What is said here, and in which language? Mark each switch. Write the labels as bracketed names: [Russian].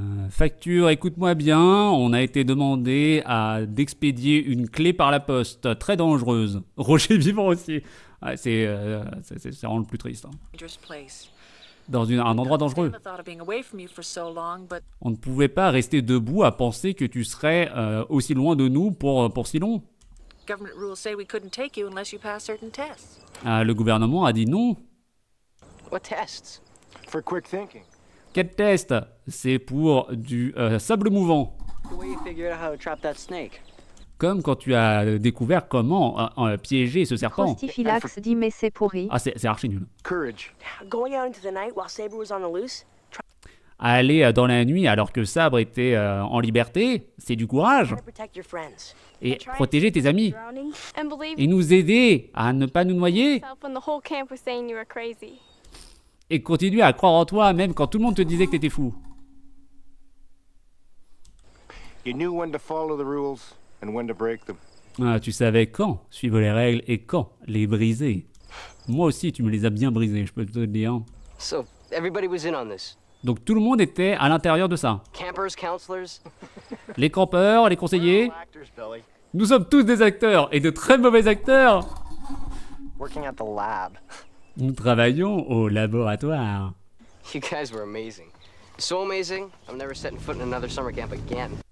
[French] Facture, écoute-moi bien, on a été demandé d'expédier une clé par la poste, très dangereuse. Roger vivant aussi. Ouais, c'est vraiment le plus triste. Hein. [English] place. [French] Dans un endroit dangereux. [English] The thought of being away from you for so long, but [French] On ne pouvait pas rester debout à penser que tu serais aussi loin de nous pour si long. [English] government rules say we couldn't take you unless you pass certain tests. [French] Le gouvernement a dit non. [English] What tests? For quick thinking. [French] Quel test? C'est pour du sable mouvant. [English] The way you figured out how to trap that snake. [French] Comme quand tu as découvert comment piéger ce serpent. Crostiflax dit mais c'est pourri. Ah, c'est archi nul. [English] Courage. Going out into the night while Saber was on the loose? [French] Aller dans la nuit alors que Sabre était en liberté, c'est du courage. [English] Protect your friends. [French] Et protéger tes amis. [English] Drowning? And believe [French] Et nous aider à ne pas nous noyer. [English] yourself when the whole camp was saying you were crazy. [French] Et continuer à croire en toi même quand tout le monde te disait que t'étais fou. [English] You knew when to follow the rules and when to break them. [French] Tu savais quand suivre les règles et quand les briser. Moi aussi, tu me les as bien brisées, je peux te le dire. [English] So, everybody was in on this. [French] Donc tout le monde était à l'intérieur de ça. [English] Campers, counselors. [French] Les campeurs, les conseillers. [English] Actors, Billy. [French] Nous sommes tous des acteurs, et de très mauvais acteurs. [English] Working at the lab. [French] Nous travaillons au laboratoire. [English] You guys were amazing. So amazing, I'm never setting foot in another summer camp again.